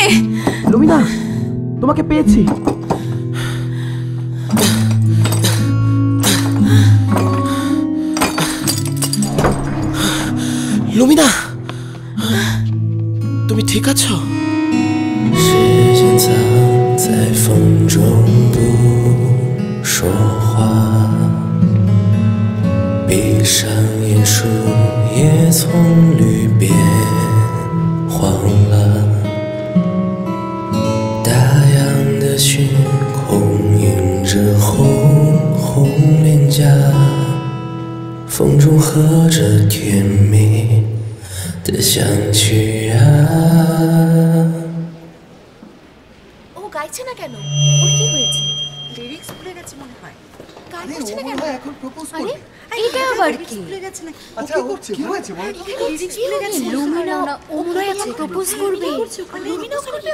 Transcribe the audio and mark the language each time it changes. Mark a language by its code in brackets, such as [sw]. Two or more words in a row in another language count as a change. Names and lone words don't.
[bn] লুমিনা, তোমাকে পেয়েছি। লুমিনা, তুমি ঠিক আছো? [zh] 时间藏在风中不说话，闭上眼，树叶从绿变黄了，大洋的星空映着红红脸颊，风中和着甜蜜的香气啊。 [bn] ও গাইছে না কেন? ওর কি হয়েছে? লিরিক্স ভুলে গেছে মনে হয়। গাইছে না কেন? এখন প্রপোজ করবে। এটা আবার কি? ভুলে গেছে নাকি? আচ্ছা কি হয়েছে বল? লিরিক্স ভুলে গেছে। লুমিনা ও মনে হয় এখন প্রপোজ করবে। লুমিনা করবে?